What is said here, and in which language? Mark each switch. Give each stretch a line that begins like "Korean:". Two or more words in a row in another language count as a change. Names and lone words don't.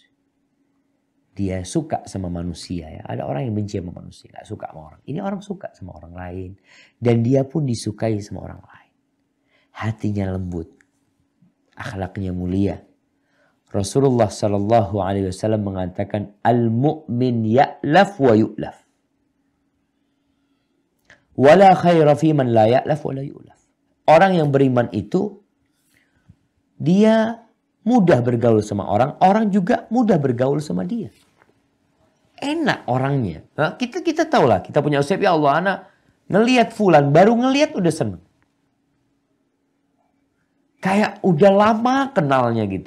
Indonesian: Dia suka sama manusia ya. Ada orang yang benci sama manusia, gak suka sama orang. Ini orang suka sama orang lain. Dan dia pun disukai sama orang lain. Hatinya lembut. Akhlaknya mulia. Rasulullah SAW mengatakan,
Arabic: المؤمن يألف ويؤلف. ولا خير في من لا يألف ولا يؤلف.
Indonesian: Orang yang beriman itu, dia mudah bergaul sama orang. Orang juga mudah bergaul sama dia. Enak orangnya. Nah, kita tahu lah. Kita punya usaha,
Arabic: يا الله,
Indonesian: anak ngelihat fulan. Baru ngelihat udah seneng. Kayak udah lama kenalnya gitu.